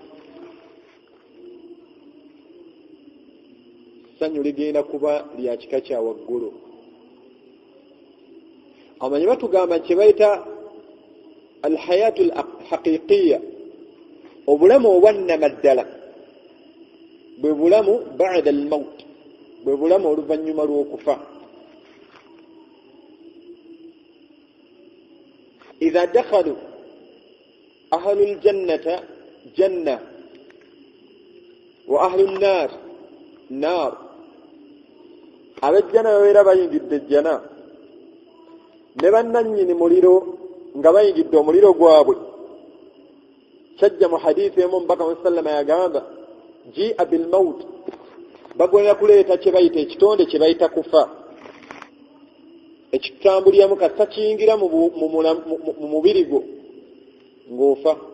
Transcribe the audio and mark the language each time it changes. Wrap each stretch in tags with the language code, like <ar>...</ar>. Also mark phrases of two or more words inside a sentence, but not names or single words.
<lg>Ssanyu ligenda kuba lya kika kya waggulu. Abamanyi batugamba kye bayita</lg> <ar>الحياة الحقيقية,</ar> <lg>obulamu obwannamaddala bwe bulamu</lg> <ar>بعد الموت,</ar> <lg>bwe bulamu oluvannyuma lw'okufa.</lg> <ar>إذا دخلوا أهل الجنة جنة وأهل النار نار.</ar> <lg>abejjana babeera bayingidde ejjana, ne bannannyini muliro nga bayingidde omuliro gwabwe. Kyajja mu hadiisi emu omubaka wa sallama yagamba</lg> <ar>جيء بالموت,</ar> <lg>bagenda kuleeta kye bayita ekitonde kye bayita kufa, ekitambuliramu kasa kiyingira mu mubiri gwo ng'ofa.</lg>